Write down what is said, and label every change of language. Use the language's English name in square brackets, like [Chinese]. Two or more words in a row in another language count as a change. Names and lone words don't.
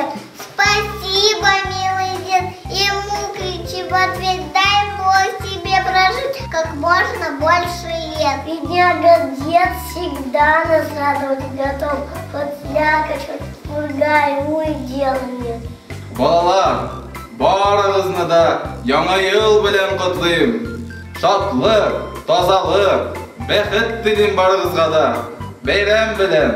[Russian] Спасибо, милый дед, ему кричи в ответ, дай Бог тебе прожить как можно больше лет. Бедняга дед всегда нас радовать готов, подслякать, пурга ему и дела нет. [Tatar] Балалар, барыгызны да яңа ел белән котлыйм. Шатлык, тазалык, бәхет телим барыгызга да. Бәйрәм белән.